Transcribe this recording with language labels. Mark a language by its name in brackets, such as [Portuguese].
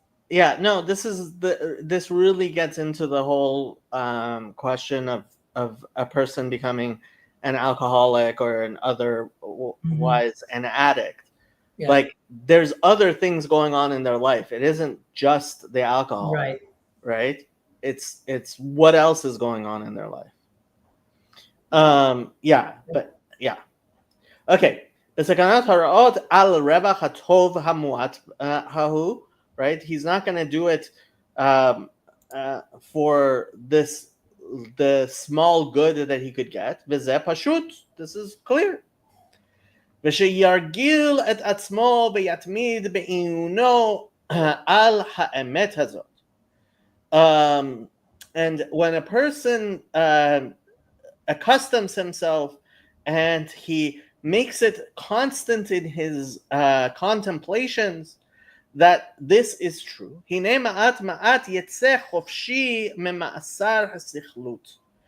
[English] yeah, no, this really gets into the whole question of a person becoming an alcoholic or an Mhm. otherwise an addict. Yeah, Like there's other things going on in their life. It isn't just the alcohol, right. right? It's what else is going on in their life. Yeah, but yeah. Okay. [Hebrew] בסכנת הרעות על רווח הטוב המועט ההוא, right? [English] He's not going to do it um, for the small good that he could get. [Hebrew] וזה פשוט. [English] This is clear. [Hebrew] ושירגיל את עצמו ויתמיד בעיונו על האמת הזאת. [English] And when a person accustoms himself and he makes it constant in his contemplations that this is true. [Hebrew] הנה מעט מעט יצא חופשי ממאסר הסכלות.